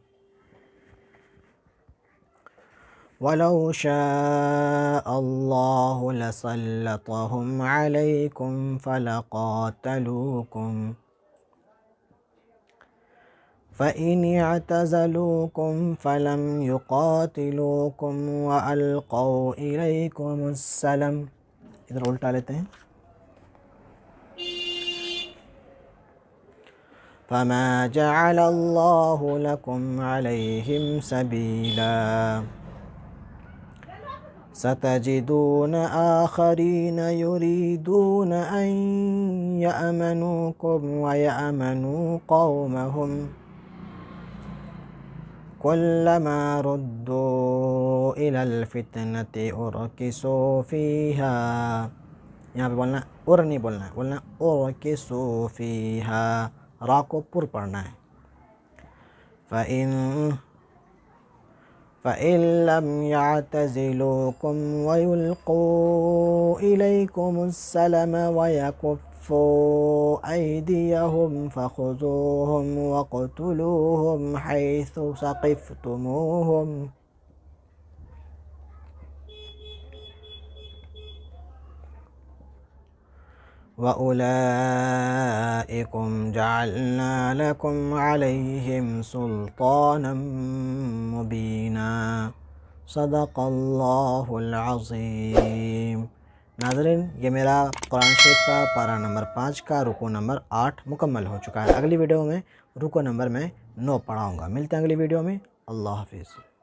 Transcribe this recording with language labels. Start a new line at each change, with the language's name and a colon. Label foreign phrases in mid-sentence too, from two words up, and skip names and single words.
Arabic: ولو شاء الله لسلطهم عليكم فلقاتلوكم فإن اعتزلوكم فلم يقاتلوكم وألقوا إليكم السلم.
Hindi: इधर उल्टा लेते हैं।
Arabic: فما جعل الله لكم عليهم سبيلا ستجدون آخرين يريدون أن يأمنوكم ويأمنوا قومهم كلما ردوا إلى الفتنة أركسوا فيها.
Hindi: यहाँ पे बोलना उर नहीं बोलना है, बोलना
Arabic: أركسوا فيها,
Hindi: रा को पुर पढ़ना है।
Arabic: فإن لم يعتزلوكم ويلقوا إليكم السلم ويكفوا أيديهم فخذوهم واقتلوهم حيث ثقفتموهم وأولئكم جعلنا لكم عليهم سلطانا مبينا. صدق الله العظيم.
Hindi: नाज़रीन, ये मेरा कुरान शरीफ का पारा नंबर 5 का रुकू नंबर 8 मुकम्मल हो चुका है। अगली वीडियो में रुकू नंबर मैं 9 पढ़ाऊँगा। मिलते हैं अगली वीडियो में। अल्लाह हाफ़िज़।